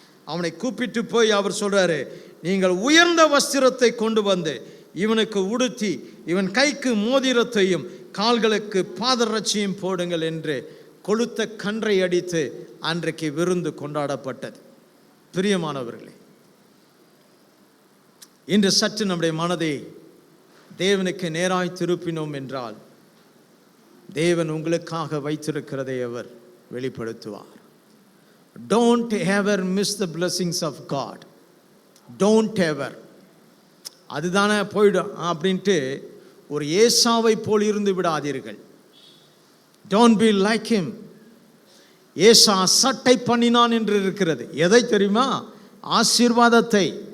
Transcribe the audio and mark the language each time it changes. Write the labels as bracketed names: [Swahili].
[Tamil] அவனை கூப்பிட்டு போய் அவர் சொல்றாரு, நீங்கள் உயர்ந்த வஸ்திரத்தை கொண்டு வந்து இவனுக்கு உடுத்தி இவன் கைக்கு மோதிரத்தையும் கால்களுக்கு பாதரட்சியும் போடுங்கள் என்று கொளுத்த கன்றை அடித்து அன்றைக்கு விருந்து கொண்டாடப்பட்டது. பிரியமானவர்களே, இன்று சற்று நம்முடைய மனதை தேவனுக்கு நேராய் திருப்பினோம் என்றால் தேவன் உங்களுக்காக வைத்திருக்கிறதை அவர் வெளிப்படுத்துவார். [English] Don't ever miss the blessings of God. Don't ever. [Tamil] அதுதானே போயிடும் அப்படின்ட்டு ஒரு ஏசாவை போல் இருந்து விடாதீர்கள். [English] Don't be like him. [Tamil] ஏசா அசட்டை பண்ணினான் என்று இருக்கிறது. எதை தெரியுமா? ஆசீர்வாதத்தை.